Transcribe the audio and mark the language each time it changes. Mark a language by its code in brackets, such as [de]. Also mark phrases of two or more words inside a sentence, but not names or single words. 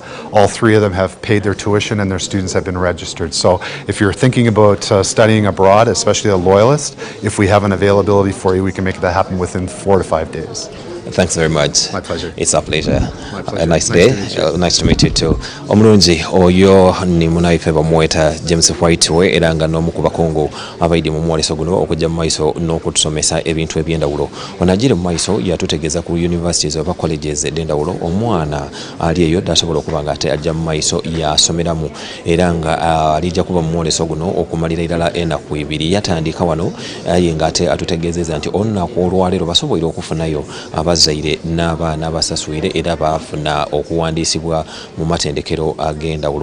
[en] All 3 of them have paid their tuition and their students have been registered. So if you're thinking about studying abroad, especially a Loyalist, if we have an availability for you, we can make that happen within 4 to 5 days. Thanks very much. My pleasure. It's a pleasure. My pleasure. A nice day. Nice to meet you too. [lg] Omulungi oyo ni munaife bamweta James Whiteway era nga n'omu ku bakungu abaidi mu mwoleso guno okujja mu maiso n'okutusomesa ebintu eby'endawulo. Onagire mu maiso yatutegeeza ku universities oba colleges ed'endawulo omwana ali eyo dasobola okuba nga ate ajja mu maiso yasomeramu era nga alijja kuba mu mwoleso guno okumalira irala ennaku 2 yatandika wano aye nga ate atutegeezeza nti olunaku olwaleero basobola okufunayo abazaire n'abaana abasasuire era baafuna okuwandiisibwa mu matendekero ag'endawulo.